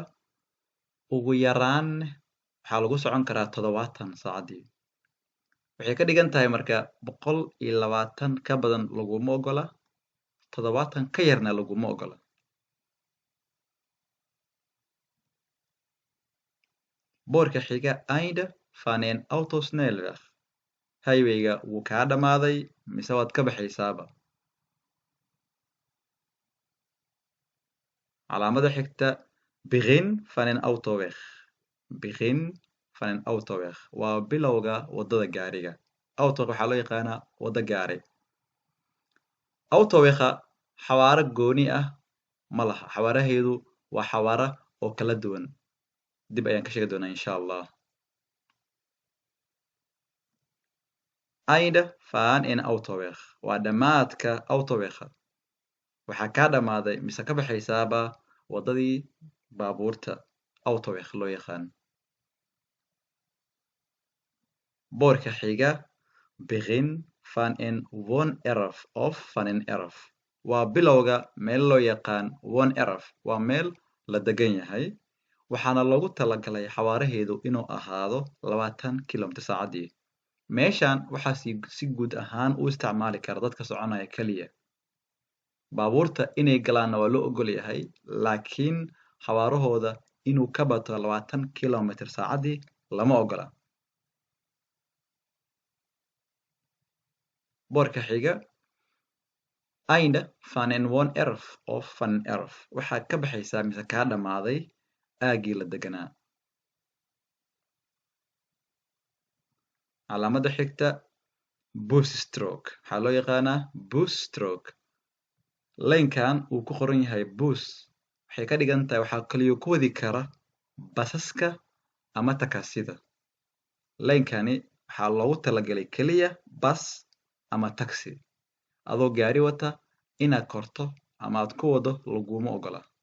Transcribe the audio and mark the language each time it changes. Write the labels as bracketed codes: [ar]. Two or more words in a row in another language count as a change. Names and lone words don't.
[so] Ugu yaraan waxaa lagu socon karaa 70 saacadii. Waxay ka dhigan tahay marka 120 ka badan laguma ogola 70 ka yarna laguma ogola. Boorka xiga [nl] Einde van een autosnelweg [so] highwayga wuu kaa dhamaaday mise waad ka baxaysaaba. Calaamadda xigta [nl] Begin van een autoweg. Begin van een autoweg [so] waa bilowga waddada gaariga. Autoweg waxaa loo yaqaanaa waddo gaari. Autowega xawaare gooni ah ma laha. Xawaaraheedu waa xawaare oo kala duwan. Dib ayaan ka sheegi doonaa [ar] إن شاء الله. [nl] Einde van een autoweg [so] waa dhamaadka autowega. Waxaa kaa dhamaaday mise ka baxaysaaba waddadii baabuurta autoweg loo yaqaan. Boorka xiga [nl] Begin van een woon-erf of van een erf [so] waa bilowga meel loo yaqaan woon-erf waa meel la degan yahay waxaana loogu talagalay xawaaraheedu inuu ahaado 20 km/h. Meeshan waxaa si guud ahaan u isticmaali kara dadka soconaya kaliya. Baabuurta inay galaanna waa loo ogol yahay laakiin xawaarahooda inuu ka bato 20 km/h lama ogola. Boorka xiga [nl] Einde van een woon-erf of van een erf [so] waxaa ka baxaysaa mise kaa dhamaaday aaggii la deganaa. Calaamadda xigta [nl] bus stroke [so] waxaa loo yaqaanaa [nl] bus stroke [so] laynkan uu ku qoran yahay bus waxay ka dhigan tahay waxaa kaliyo ku wadi kara basaska ama takasida laynkani waxaa loogu talagalay keliya bas ama taxi adoo gaari wata inaad korto ama aad ku wado laguma ogola